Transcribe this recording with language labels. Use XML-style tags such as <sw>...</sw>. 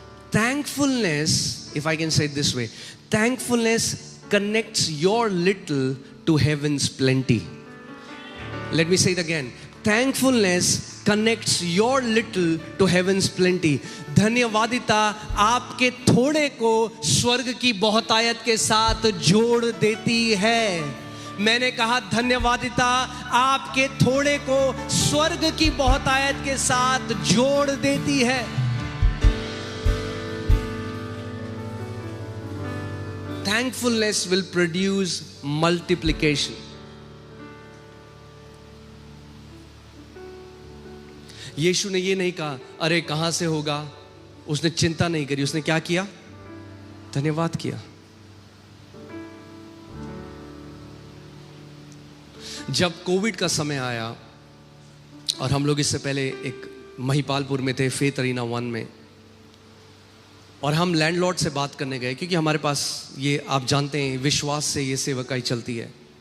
<en>Thankfulness, if I can say it this way, thankfulness connects your little to heaven's plenty. Let me say it again. Thankfulness connects your little to heaven's plenty.</en> <hi>धन्यवादिता आपके थोड़े को स्वर्ग की बहुतायत के साथ जोड़ देती है. मैंने कहा धन्यवादिता आपके थोड़े को स्वर्ग की बहुतायत के साथ जोड़ देती है.</hi> <en>Thankfulness will produce multiplication.</en> <hi>यीशु ने ये नहीं कहा अरे कहां से होगा, उसने चिंता नहीं करी. उसने क्या किया? धन्यवाद किया. जब कोविड का समय आया और हम लोग इससे पहले एक महिपालपुर में थे, फेथ अरीना 1 में, और हम लैंडलॉर्ड से बात करने गए क्योंकि हमारे पास ये आप जानते हैं विश्वास से ये सेवकाई चलती है.</hi>